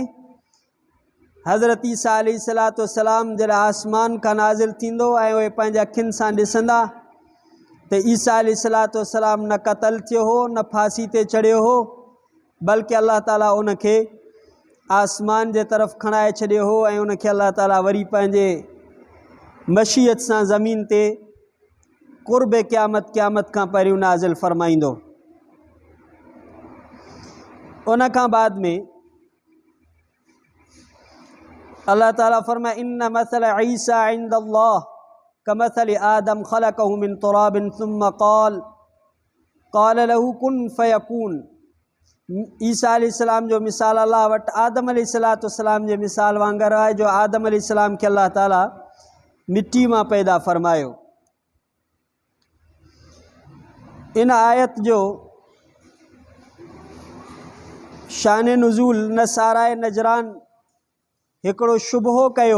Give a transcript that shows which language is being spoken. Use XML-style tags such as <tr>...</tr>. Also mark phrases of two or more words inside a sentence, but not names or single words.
<sd>हज़रत ईसा अलैहिस्सलाम जॾहिं आसमान खां नाज़िल थींदो ऐं उहे पंहिंजे अखियुनि सां ॾिसंदा त ईसा अलैहिस्सलाम न क़त्ल थियो हो न फांसी ते चढ़ियो हो बल्कि अल्लाह ताला उनखे आसमान जे तरफ़ खणाए छॾियो हो ऐं उनखे अल्लाह ताला वरी पंहिंजे मशीयत सां ज़मीन ते क़ुर्ब क़यामत खां पहिरियों नाज़िल फ़रमाईंदो। उन खां बाद में अल्लाह ताला फरमाए</sd> <ar>إن مثل عيسى عند الله كمثل آدم خلقه من تراب ثم قال له كن فيكون.</ar> <sd>ईसा अलैहिस्सलाम जो मिसाल अल्लाह वटि आदम अलैहिस्सलाम जे मिसाल वांगुरु आहे जो आदम अलैहिस्सलाम खे अल्लाह ताला मिट्टी मां पैदा फ़रमायो। इन आयत जो शान नुज़ूल नसाराए नजरान हिकिड़ो शुबहो कयो।</sd>